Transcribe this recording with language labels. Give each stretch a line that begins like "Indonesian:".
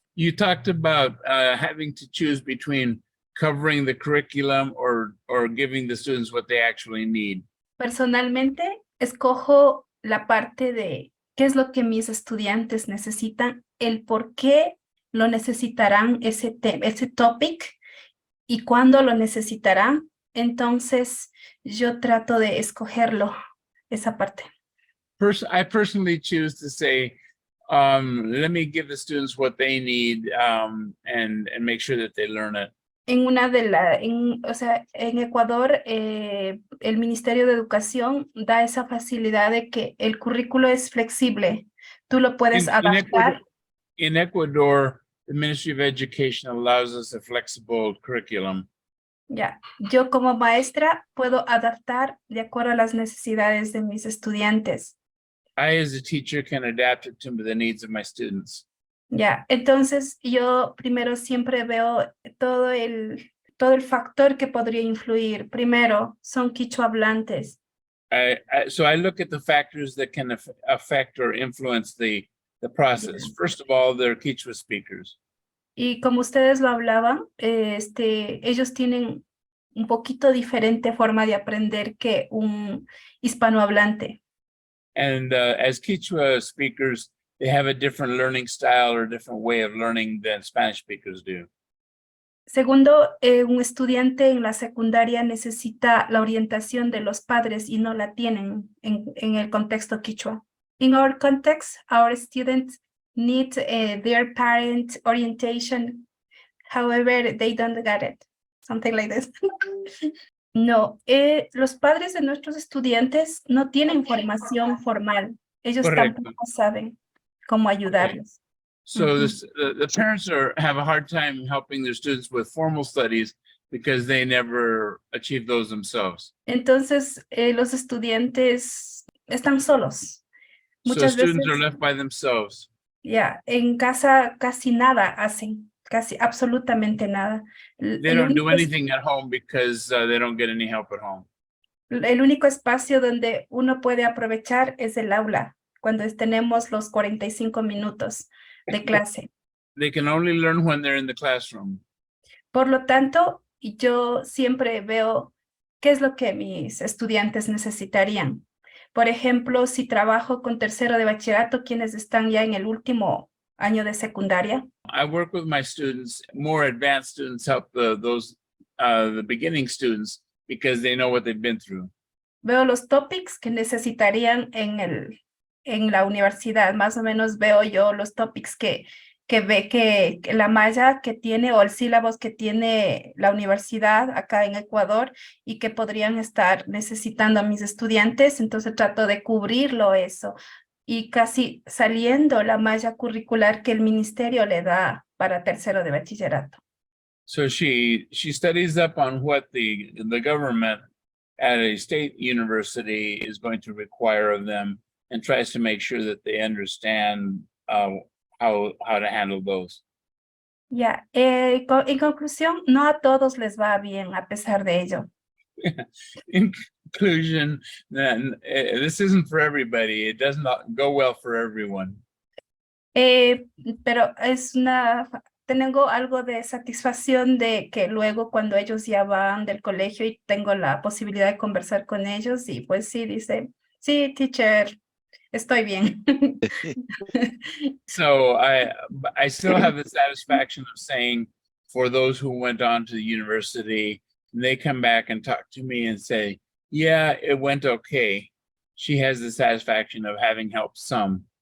English: You talked about having to choose between covering the curriculum or giving the students what they actually need.
Spanish: Personalmente, escojo la parte de qué es lo que mis estudiantes necesitan, el por qué lo necesitarán ese topic y cuándo lo necesitarán. Entonces, yo trato de escogerlo, esa parte.
English: I personally choose to say, let me give the students what they need and make sure that they learn it.
Spanish: O sea, en Ecuador, el Ministerio de Educación da esa facilidad de que el currículo es flexible. Tú lo puedes adaptar.
English: In Ecuador, the Ministry of Education allows us a flexible curriculum.
Spanish: Ya, yo como maestra puedo adaptar de acuerdo a las necesidades de mis estudiantes.
English: I, as a teacher, can adapt it to the needs of my students.
Spanish: Ya, entonces yo primero siempre veo todo el factor que podría influir. Primero, son quichua hablantes.
English: So I look at the factors that can affect or influence the process. Yeah. First of all, they're Quechua speakers.
Spanish: Y como ustedes lo hablaban, ellos tienen un poquito diferente forma de aprender que un hispanohablante.
English: And as Quechua speakers, they have a different learning style or a different way of learning than Spanish speakers do.
Spanish: Segundo, un estudiante en la secundaria necesita la orientación de los padres y no la tienen en el contexto quichua.
English: In our context, our students need their parent orientation. However, they don't get it. Something like this.
Spanish: No, los padres de nuestros estudiantes no tienen formación formal. Ellos Correcto. tampoco saben cómo ayudarlos.
English: So the parents have a hard time helping their students with formal studies because they never achieve those themselves.
Spanish: Entonces, los estudiantes están solos.
English: So
Spanish: Muchas
English: students
Spanish: veces,
English: are left by themselves.
Spanish: ya, en casa casi nada hacen, casi absolutamente nada.
English: They don't do anything at home because they don't get any help at home.
Spanish: El único espacio donde uno puede aprovechar es el aula, cuando tenemos los 45 minutos de clase.
English: They can only learn when they're in the classroom.
Spanish: Por lo tanto, yo siempre veo qué es lo que mis estudiantes necesitarían. Por ejemplo, si trabajo con tercero de bachillerato, quienes están ya en el último año de secundaria.
English: I work with my students. More advanced students help the beginning students because they know what they've been through.
Spanish: Veo los topics que necesitarían en la universidad. Más o menos veo yo los topics que ve que la malla que tiene o el sílabos que tiene la universidad acá en Ecuador y que podrían estar necesitando a mis estudiantes. Entonces trato de cubrirlo eso y casi saliendo la malla curricular que el ministerio le da para tercero de bachillerato.
English: So she studies up on what the government at a state university is going to require of them and tries to make sure that they understand how to handle those.
Spanish: Ya, en conclusión, no a todos les va bien a pesar de ello.
English: In conclusion, then this isn't for everybody. It does not go well for everyone.
Spanish: Pero tengo algo de satisfacción de que luego cuando ellos ya van del colegio y tengo la posibilidad de conversar con ellos y pues sí, dice, sí, teacher, estoy bien.
English: So I still have the satisfaction of saying for those who went on to the university, and they come back and talk to me and say, yeah, it went okay. She has the satisfaction of having helped some.